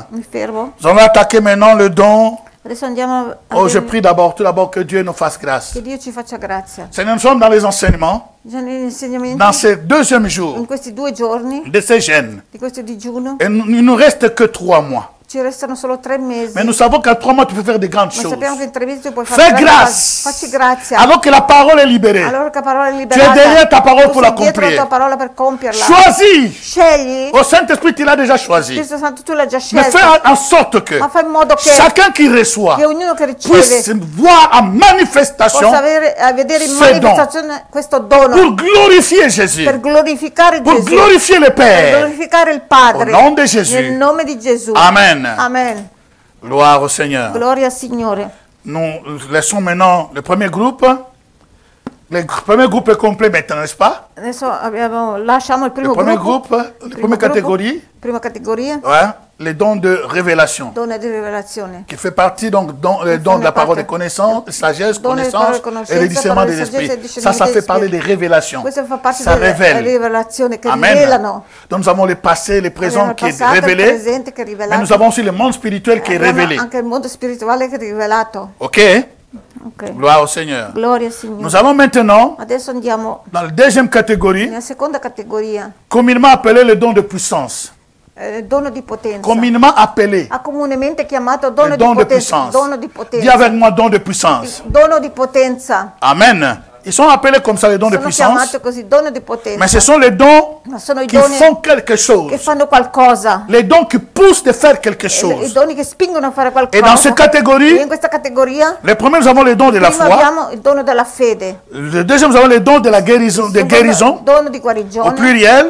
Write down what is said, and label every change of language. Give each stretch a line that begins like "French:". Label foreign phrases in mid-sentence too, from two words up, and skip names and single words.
French: Nous allons attaquer maintenant le don. Oh, je prie tout d'abord que Dieu nous fasse grâce. Seigneur, nous sommes dans les enseignements, dans ces deuxièmes jours de ces jeûnes. Et il ne nous reste que 3 mois.
Italian: Ci restano solo 3 mesi.
French: Mais nous savons qu'à 3 mois, tu peux faire de grandes choses. Fais grâce. Alors que la parole est libérée. Tu es derrière ta parole pour l'accomplir. Choisis.
Italian: Scegli.
French: Au Saint-Esprit, tu l'as déjà choisi. Mais fais en sorte que chacun qui reçoit puisse voir en manifestation ce don. Pour glorifier Jésus. Pour glorifier le Père. Au nom de Jésus. Amen. Amen. Gloire au Seigneur.
Italian: Gloria Signore.
French: Nous laissons maintenant le premier groupe. Le premier groupe est complet maintenant, n'est-ce pas?
Italian: Lasciamo il primo
French: groupe, la première catégorie.
Italian: Prima categoria.
French: Ouais, les dons de révélation. Qui fait partie donc les dons de la parole de connaissance, de sagesse, connaissance et le discernement des esprits. Ça fait parler des révélations. Ça révèle. Amen. Donc nous avons le passé, le présent qui est révélé. Mais nous avons aussi le monde spirituel qui est révélé. Ok? Okay. Gloire au Seigneur.
Italian: Gloria Signore.
French: Nous allons maintenant dans la deuxième catégorie, communément appelé le don de puissance.
Italian: Dono di potenza.
French: Communément appelé.
Italian: Comunemente chiamato dono di puissance. Dono di potenza.
French: Dis avec moi don de puissance.
Italian: Dono di potenza.
French: Amen. Ils sont appelés comme ça les dons de puissance. Mais ce sont les dons qui font quelque chose. Les dons qui poussent de faire quelque chose. Et dans cette catégorie, les premiers, nous avons les dons de la foi. Le deuxième, nous avons les dons de la guérison, au pluriel.